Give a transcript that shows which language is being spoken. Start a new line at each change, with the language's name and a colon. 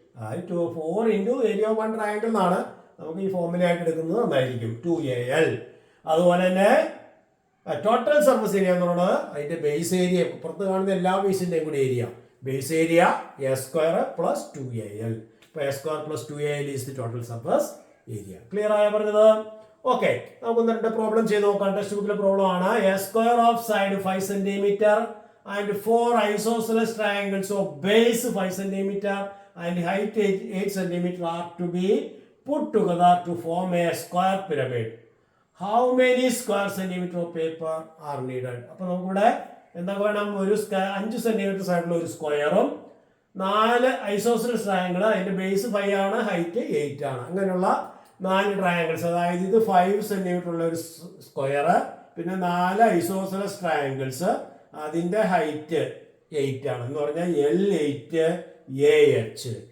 Malayalam: 4 into area of 1 triangle എന്നാണ് നമുക്ക് ഈ ഫോർമുല ആയിട്ട് എടുക്കുന്നത്, നന്നായിരിക്കും 2AL. അതുപോലെ തന്നെ ടോട്ടൽ സർഫസ് ഏരിയ എന്ന് പറയുന്നത് അതിന്റെ ബേസ് ഏരിയ, പുറത്ത് കാണുന്ന എല്ലാ ബേസിന്റെയും കൂടി area, base area A square plus 2AL.
English: അപ്പൊ a square plus 2AL is the total surface area.
Malayalam: Clear ആയ പറഞ്ഞത്? ഓക്കെ, നമുക്ക് 2 പ്രോബ്ലം ചെയ്ത് നോക്കാം. ടെക്സ്റ്റ് ബുക്കിലെ പ്രോബ്ലം ആണ്.
English: A square of side 5 centimetre and 4 isosceles triangles of base 5 cm and height 8 cm are to be put together to form a square pyramid. How many square centimeter of paper are needed?
Malayalam: അപ്പോൾ നമുക്കിവിടെ എന്താ വേണം? ഒരു 5 centimetre സൈഡിലുള്ള ഒരു സ്ക്വയറും 4 isosceles triangle, അതിന്റെ base 5 ആണ്, ഹൈറ്റ് 8 ആണ്. അങ്ങനെയുള്ള 4 ട്രയാങ്കിൾസ്, അതായത് ഇത് 5 സെന്റിമീറ്റർ ഉള്ള ഒരു സ്ക്വയർ, പിന്നെ 4 ഐസോസെലസ് ട്രയാങ്കിൾസ്, അതിന്റെ ഹൈറ്റ് 8 ആണ് എന്ന് പറഞ്ഞാൽ L8 AH.